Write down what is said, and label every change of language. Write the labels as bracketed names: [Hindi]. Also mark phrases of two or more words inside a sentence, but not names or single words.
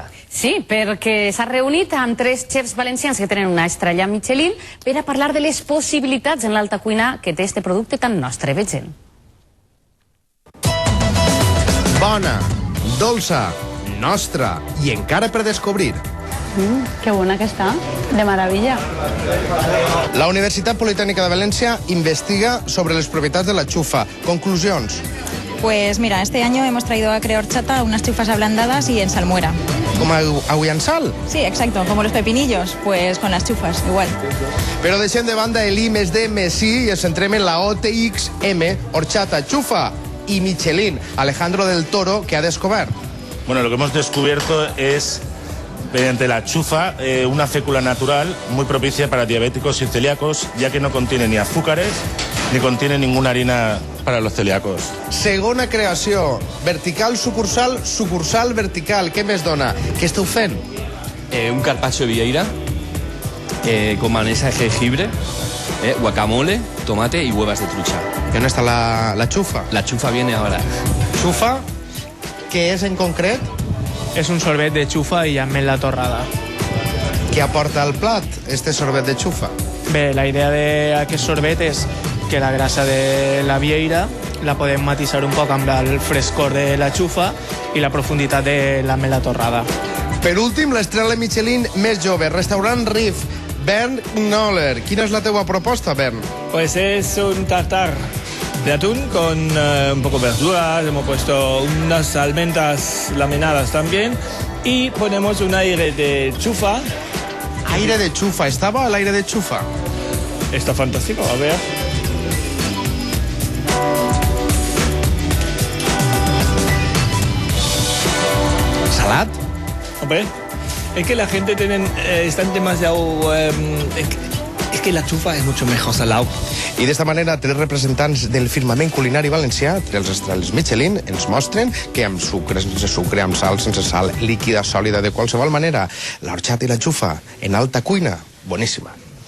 [Catalan] Sí, perquè s'ha reunit amb 3 xefs valencians que tenen una estrella Michelin per a parlar de les possibilitats en l'alta cuina que té este producte tan nostre. Vegem. Bona, dolça, nostra i encara per descobrir. [Spanish] Qué buena que está, de maravilla. [Catalan] La Universitat Politècnica de València investiga sobre les propietats de la xufa. Conclusions. [Spanish] Pues mira, este año hemos traído a Creorchata unas chufas ablandadas y en salmuera. [Catalan] Com avui en sal. [Spanish] Sí, exacto, como los pepinillos, pues con las chufas, igual. [Catalan] Però deixem de banda el I més D més I i ens centrem en la OTXM, horchata, xufa y Michelin. [Spanish] Alejandro del Toro, ¿qué ha descubierto? Bueno, lo que hemos descubierto es, mediante la chufa, una fécula natural muy propicia para diabéticos y celíacos, ya que no contiene ni azúcares ni contiene ninguna harina para los celíacos. [Catalan] Segona creació, vertical sucursal, sucursal vertical. Què més dona? Què esteu fent? [Spanish] Un carpaccio de vieira con mayonesa de jengibre, guacamole, tomate y huevas de trucha. ¿Y dónde está la chufa? La chufa viene ahora. [Catalan] Xufa, què és en concret? És un sorbet de xufa i ametlla torrada. Què aporta al plat, este sorbet de xufa? Bé, la idea d'aquest sorbet és que la grassa de la vieira la podem matisar un poc amb el frescor de la xufa i la profunditat de l'ametlla torrada. Per últim, l'estrella Michelin més jove, restaurant Riff, Bernd Knoller. Quina és la teua proposta, Bernd? [Spanish] Pues es un tartar de atún con un poco de verduras, hemos puesto unas almendras laminadas también y ponemos un aire de chufa. Aire de xufa, ¿estaba el aire de xufa? Está fantástico, a ver. [Catalan] Salat? [Spanish] Hombre, es que la gente están demasiado... es que la chufa es mucho mejor salado. [Catalan] I d'esta manera, 3 representants del firmament culinari valencià, 3 estrelles Michelin, ens mostren que amb sucre, sense sucre, amb sal, sense sal, líquida, sòlida, de qualsevol manera, l'horchata i la xufa en alta cuina, boníssima.